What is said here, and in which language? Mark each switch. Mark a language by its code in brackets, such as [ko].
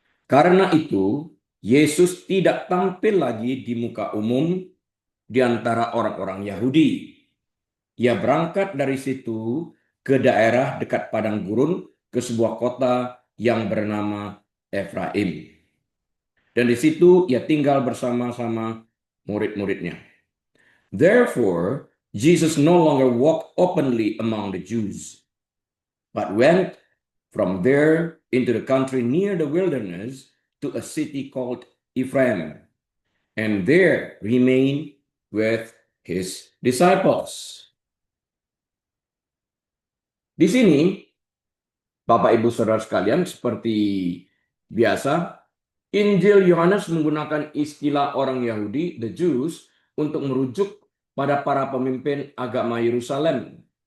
[id] Karena itu, Yesus tidak tampil lagi di muka umum di antara orang-orang Yahudi. Ia berangkat dari situ ke daerah dekat padang gurun ke sebuah kota yang bernama Efraim. Dan di situ ia tinggal bersama-sama murid-muridnya. [en] Therefore, Jesus no longer walked openly among the Jews, but went from there into the country near the wilderness to a city called Ephraim, and there remained with his disciples. [id] Di sini, Bapak Ibu Saudara sekalian, seperti biasa, Injil Yohanes menggunakan istilah orang Yahudi, the Jews, untuk merujuk pada para pemimpin agama Yerusalem.